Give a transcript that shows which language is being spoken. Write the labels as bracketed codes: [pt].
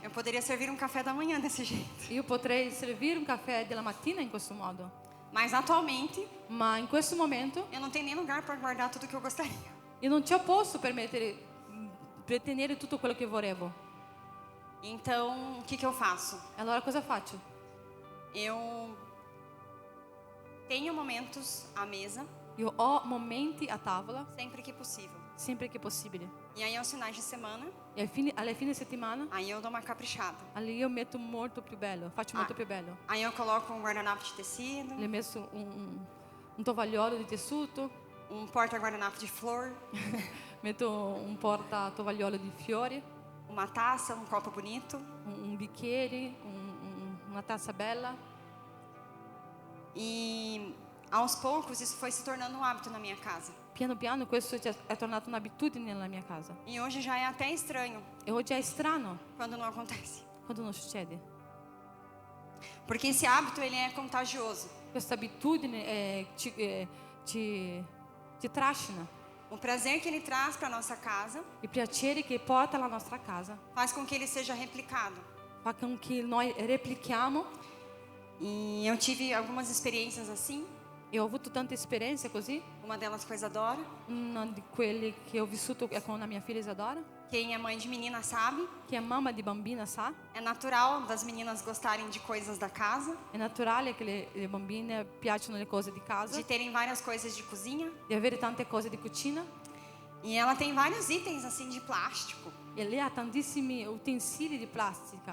[pt] Eu poderia servir um café da manhã desse jeito. [it] Io potrei servire un caffè della mattina in questo modo, [pt] Mas atualmente, [it] ma in questo momento [pt] eu não tenho nem lugar para guardar tudo que eu gostaria. [it] io non c'ho posto per tenere tutto quello che volevo. [pt] Então, o que eu faço? [it] Allora cosa faccio? [pt] Eu tenho momentos à mesa, [it] Io ho momenti a tavola [pt] sempre que possível. [it] sempre che possibile. [pt] E aí, aos finais de semana, [it] E alle fine settimana, [pt] aí eu dou uma caprichada. [it] lì io metto molto più bello, faccio molto più bello. [pt] Aí eu coloco um guardanapo de tecido, [it] Le ho messo un tovagliolo di tessuto, [pt] um porta-guardanapo de flor, [it] metto un porta tovagliolo di fiori, [pt] uma taça, um copo bonito. [it] un bicchiere, una tazza bella. [pt] E aos poucos isso foi se tornando um hábito na minha casa. [it] Piano piano questo è tornato un'abitudine nella mia casa. [pt] E hoje já é até estranho [it] E oggi è strano [pt] quando não acontece. [it] quando non succede. [pt] Porque esse hábito ele é contagioso. [it] Questa abitudine ti trascina. [pt] O prazer que ele traz para nossa casa [it] Il piacere che porta alla nostra casa [pt] faz com que ele seja replicado. [it] fa con che noi replichiamo. [pt] E eu tive algumas experiências assim. [it] E ho avuto tante esperienze così. [pt] Uma delas com a Isadora. [it] Una di quelle che ho vissuto è con la mia figlia Isadora, [pt] Quem é mãe de menina sabe. [it] che è mamma di bambina sa. [pt] É natural das meninas gostarem de coisas da casa, [it] È naturale che le bambine piacciono le cose di casa, [pt] de terem várias coisas de cozinha. [it] di avere tante cose di cucina. [pt] E ela tem vários itens assim de plástico, [it] E lei ha tantissimi utensili di plastica,